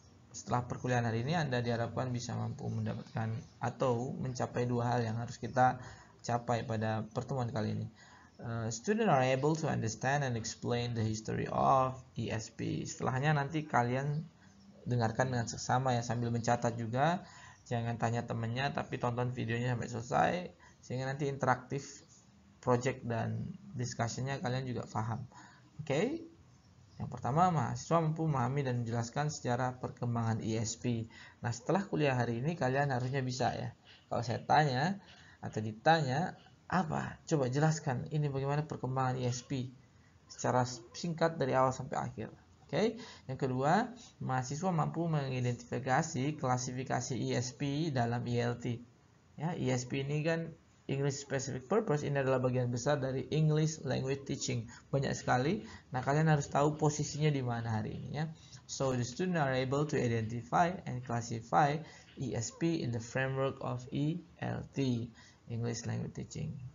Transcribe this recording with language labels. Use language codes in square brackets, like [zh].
[id] Setelah perkuliahan hari ini, Anda diharapkan bisa mampu mendapatkan atau mencapai dua hal yang harus kita capai pada pertemuan kali ini. [en] Students are able to understand and explain the history of ESP. [id] Setelahnya nanti kalian dengarkan dengan seksama ya, sambil mencatat juga. Jangan tanya temennya, tapi tonton videonya sampai selesai sehingga nanti interaktif project dan discussionnya kalian juga paham. Oke. Yang pertama, mahasiswa mampu memahami dan menjelaskan sejarah perkembangan ESP. Nah, setelah kuliah hari ini kalian harusnya bisa ya. Kalau saya tanya atau ditanya, apa? Coba jelaskan ini bagaimana perkembangan ESP secara singkat dari awal sampai akhir. Oke. Yang kedua, mahasiswa mampu mengidentifikasi klasifikasi ESP dalam ELT. Ya, ESP ini kan English Specific Purpose, ini adalah bagian besar dari English Language Teaching. Banyak sekali. Nah, kalian harus tahu posisinya di mana hari ini ya. [en] So the student are able to identify and classify ESP in the framework of ELT, English Language Teaching.